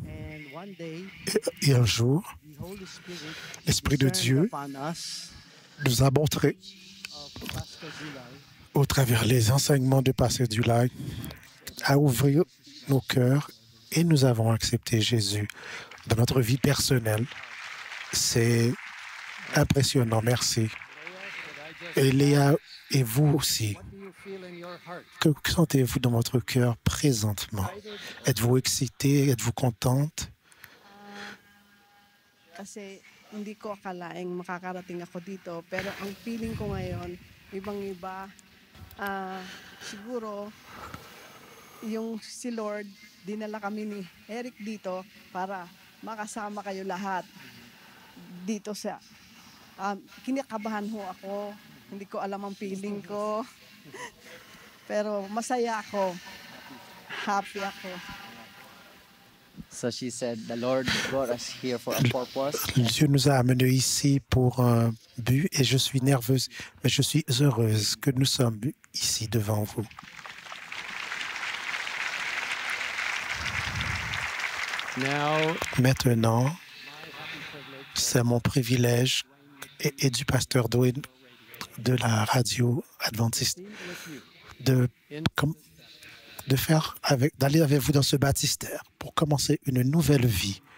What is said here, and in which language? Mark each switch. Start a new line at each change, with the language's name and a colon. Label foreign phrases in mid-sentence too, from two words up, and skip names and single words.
French: Et un jour, l'Esprit de Dieu nous a montré, au travers les enseignements de Pasteur Dulay, à ouvrir nos cœurs et nous avons accepté Jésus dans notre vie personnelle. C'est impressionnant, merci. Et Léa, et vous aussi, que sentez-vous dans votre cœur présentement? Êtes-vous excitée? Êtes-vous contente?
Filipino: Kasi hindi ko akalaing makakarating ako dito, pero ang feeling ko ngayon, ibang-iba. Siguro, yung si Lord, dinala kami ni Eric dito para makasama kayo lahat dito sa... kinakabahan ho ako, hindi ko alam ang feeling ko, pero masaya ako, happy ako.
English: So she said, the Lord brought us here for a purpose.
French: Dieu nous a amenés ici pour un but et je suis nerveuse, mais je suis heureuse que nous sommes ici devant vous. Maintenant, c'est mon privilège et du pasteur Dwayne de la radio adventiste d'aller avec vous dans ce baptistère pour commencer une nouvelle vie.